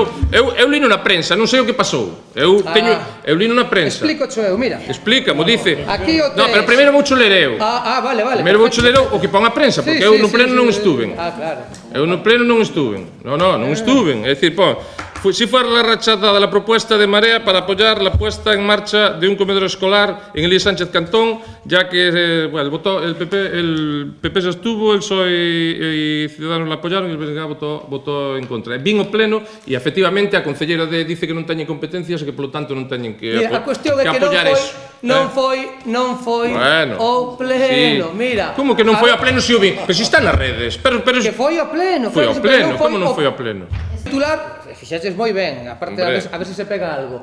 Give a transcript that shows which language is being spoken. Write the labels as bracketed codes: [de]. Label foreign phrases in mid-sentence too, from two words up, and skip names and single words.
[gl] Eu lino na prensa, non sei o que pasou. Eu lino na prensa. Explícocho eu, mira. Explícamo, dice. Aquí o No, pero primeiro voucho ler eu. Vale. Primeiro voucho ler o que pon a prensa, porque eu no pleno non estuven. Claro. Eu no pleno non estuven. Non estuven. É dicir, [es] si fuera la rechazada la propuesta de Marea para apoyar la puesta en marcha de un comedor escolar en Elías Sánchez Cantón, ya que el PP se estuvo, el PSOE y Ciudadanos la apoyaron e el BNG votó en contra. [gl] Vin o pleno e efectivamente a concelleira dice que non teñen competencias e que polo tanto non teñen que Mira, a cuestión é que non foi o pleno, mira. Como que non foi ao pleno se o vi? Pero si está nas redes. Que foi ao pleno. Foi ao pleno, como non foi ao pleno? Titular, fixaches moi ben, aparte a ver se se pega algo.